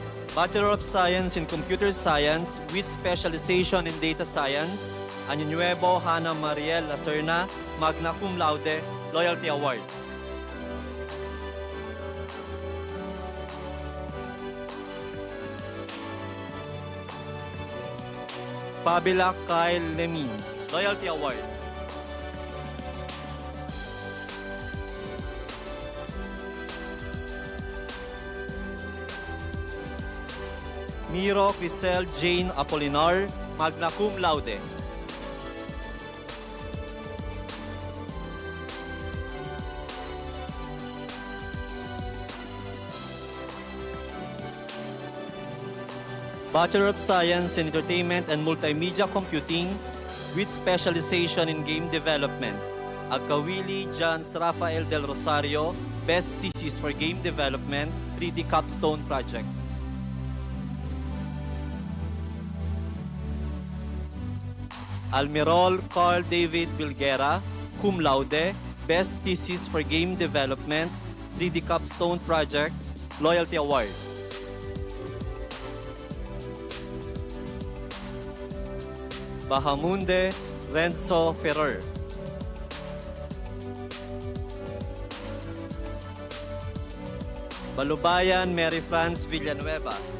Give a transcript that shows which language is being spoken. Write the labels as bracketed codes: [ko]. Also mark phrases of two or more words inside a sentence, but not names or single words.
[en] Bachelor of Science in Computer Science with specialization in Data Science, Año Nuevo Hannah Mariel Lacerna, [la] magna cum laude, [en] Loyalty Award. Fabila Kyle Lemin, Loyalty Award. Miro Crisel Jane Apolinar, [la] magna cum laude. [en] Bachelor of Science in Entertainment and Multimedia Computing with specialization in Game Development. Agkawili Jans Rafael Del Rosario, Best Thesis for Game Development, 3D Capstone Project. Almirol Carl David Bilguera, [la] cum laude, [en] Best Thesis for Game Development, 3D Capstone Project, Loyalty Award. Bahamunde Renzo Ferrer. Balubayan Mary France Villanueva.